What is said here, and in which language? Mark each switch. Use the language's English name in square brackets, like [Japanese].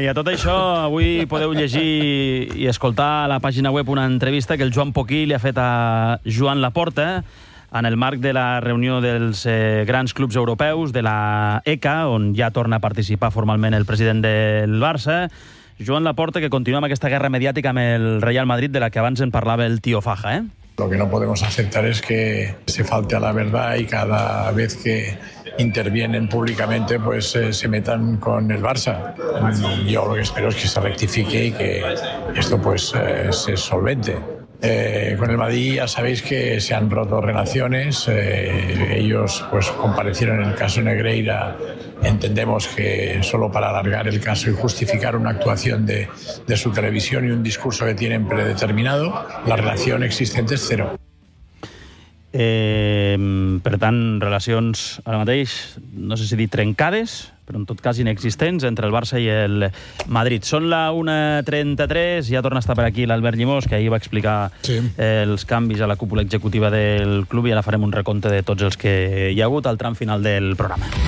[Catalan] I a tot això, avui podeu llegir i escoltar a la pàgina web una entrevista que el Joan Poquí li ha fet a Joan Laporta en el marc de la reunió dels grans clubs europeus de la ECA, on ja torna a participar formalment el president del Barça, Joan Laporta, que continua amb aquesta guerra mediàtica amb el Real Madrid, de la que abans en parlava el tío Faja, eh? [Spanish] Lo que no podemos aceptar es que se falte a la verdad y cada vez que intervienen públicamente pues se metan con el Barça. Yo lo que espero es que se rectifique y que esto pues se solvente. Con el Madrid ya sabéis que se han roto relaciones, ellos pues comparecieron en el caso Negreira, entendemos que solo para alargar el caso y justificar una actuación de su televisión y un discurso que tienen predeterminado, la relación existente es cero. [Catalan] Per tant, relacions ara mateix, no sé si dir trencades, però en tot cas inexistents entre el Barça i el Madrid. Són la 1:33, ja torna a estar per aquí l'Albert Llimós, que ahir va explicar els canvis a la cúpula executiva del club i ara farem un recompte de tots els que hi ha hagut al tram final del programa.